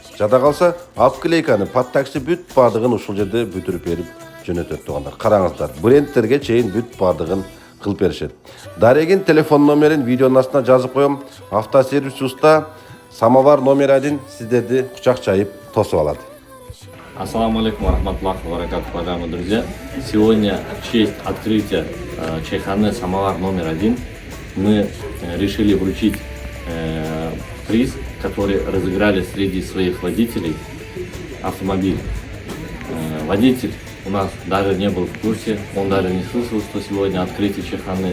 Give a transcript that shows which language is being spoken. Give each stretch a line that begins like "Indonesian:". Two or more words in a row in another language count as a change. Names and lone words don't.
Kyrgyz: Жада калса обклейканы, подтаксы бүт бардыгын ушул жерде бүтүрүп берип жөнөтөт туугандар. Караңыздар, брендтерге чейин бүт бардыгын кылып беришет. Дарегин телефон номерин видеонун астына жазып коем. Автосервис уста самовар номер 1 сиздерди кучак чайып тосуп алат.
Arabic: السلام عليكم ورحمة الله وبركاته,
Russian: уважаемые друзья. Сегодня в честь открытия чайханы «Самовар номер 1» мы решили вручить приз, который разыграли среди своих водителей, автомобиль. Водитель у нас даже не был в курсе, он даже не слышал, что сегодня открытие чайханы.